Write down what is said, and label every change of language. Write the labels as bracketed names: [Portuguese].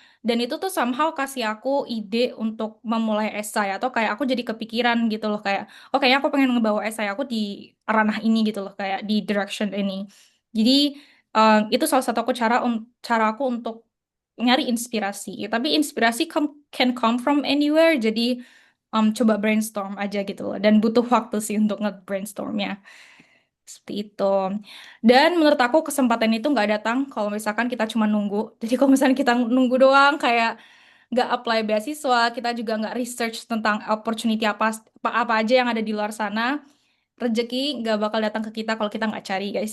[Indonesian] Dan itu tuh somehow kasih aku ide untuk memulai esai atau kayak aku jadi kepikiran gitu loh kayak oh kayaknya aku pengen ngebawa esai aku di ranah ini gitu loh kayak di direction ini. Jadi itu salah satu aku cara aku untuk nyari inspirasi. Tapi inspirasi [English] can come from anywhere. [Indonesian] Jadi coba brainstorm aja gitu loh. Dan butuh waktu sih untuk nge-brainstormnya. Seperti itu. Dan menurut aku kesempatan itu nggak datang kalau misalkan kita cuma nunggu. Jadi kalau misalnya kita nunggu doang kayak nggak apply beasiswa, kita juga nggak research tentang opportunity apa aja yang ada di luar sana, rezeki nggak bakal datang ke kita kalau kita nggak cari guys.